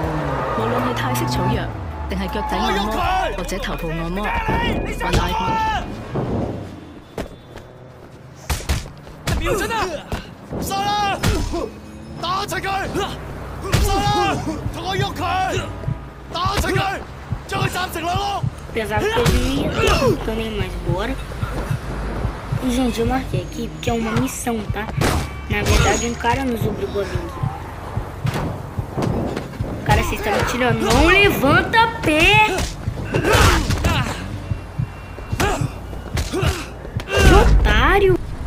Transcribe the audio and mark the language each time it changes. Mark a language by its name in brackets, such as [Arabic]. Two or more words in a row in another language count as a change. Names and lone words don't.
[Cantonese] 無論係泰式草藥，定係腳底按摩，或者頭部按摩 ，One-Eyed Monkey。瞄準啊！殺啦！打齊佢！殺啦！同我喐佢！打齊佢！將佢斬成兩碌！ [Portuguese] Apesar que eu ia ter também, mas bora. E, gente, eu marquei aqui porque é uma missão, tá? Na verdade, um cara nos obrigou a vir aqui. Cara, vocês estão me tirando. Não levanta pé! Que otário!